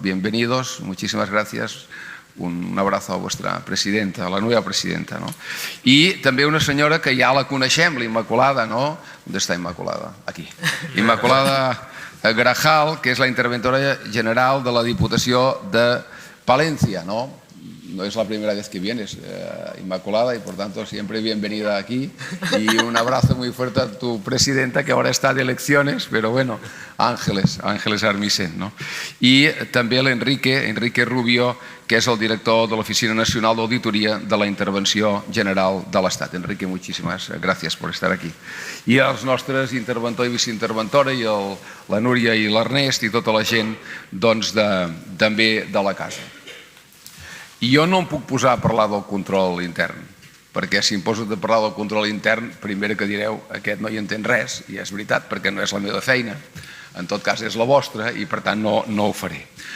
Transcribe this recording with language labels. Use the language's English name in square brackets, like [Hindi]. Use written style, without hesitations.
[Spanish] Bienvenidos, muchísimas gracias. Un abrazo a vuestra presidenta, a la nueva presidenta. [Catalan] I també una senyora que ja la coneixem, la Immaculada, ¿no? [Spanish] ¿Dónde está Immaculada? [Catalan] Aquí. Immaculada Grajal, que és la interventora general de la Diputació de Palencia, ¿no? [Spanish] No es la primera vez que vienes, Inmaculada, y por tanto siempre bienvenida aquí. Y un abrazo muy fuerte a tu presidenta, que ahora está de elecciones, pero bueno, Ángeles Armisen, ¿no? Y también el Enrique Rubio, que es el director de la Oficina Nacional de Auditoría de la Intervenció General de l'Estat. Enrique, muchísimas gracias por estar aquí. [Catalan] I els nostres interventor i viceinterventora, i la Núria i l'Ernest i tota la gent també de la casa. I jo no em puc posar a parlar del control intern, perquè si em poso a parlar del control intern, primera que direu, aquest no hi entén res, i és veritat, perquè no és la meva feina, en tot cas és la vostra, i per tant no ho faré.